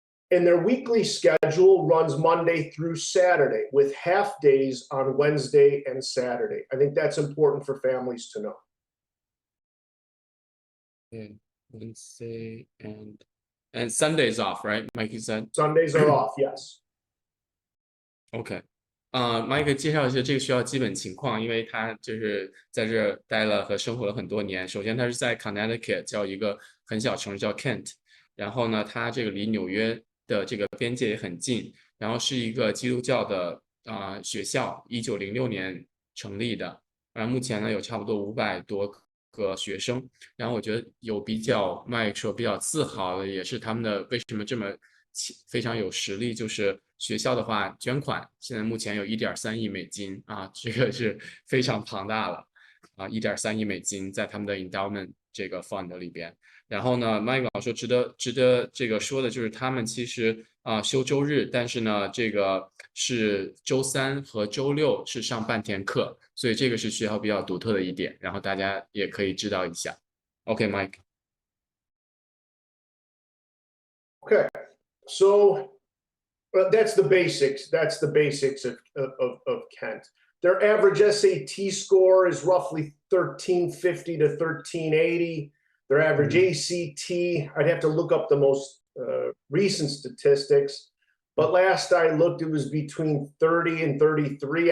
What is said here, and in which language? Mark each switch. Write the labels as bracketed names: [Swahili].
[English] And their weekly schedule runs Monday through Saturday with half days on Wednesday and Saturday. I think that's important for families to know. Yeah, Wednesday and Sundays off, right? Mike, you said Sundays are off, yes. OK。 [Chinese] Mike 介绍一下这个学校基本情况，因为他就是在这待了和生活了很多年。首先，他是在 Connecticut 叫一个很小城市叫 Kent， 然后呢，它这个离纽约的这个边界也很近，然后是一个基督教的学校，1906年成立的，然后目前呢有差不多500多个学生，然后我觉得有比较Mike说比较自豪的也是他们的为什么这么非常有实力，就是学校的话捐款现在目前有1.3亿美金啊，这个是非常庞大了啊，1.3亿美金在他们的 endowment 这个 fund 里边。然后呢 ，Mike 老师值得这个说的就是他们其实休周日，但是呢，这个是周3和周6是上半天课，所以这个是学校比较独特的一点，然后大家也可以知道一下。 [English] OK，Mike。 Okay, so that's the basics. That's the basics of Kent. Their average SAT score is roughly 1350 to 1380. Their average ACT, I'd have to look up the most recent statistics, but last I looked, it was between 30 and 33.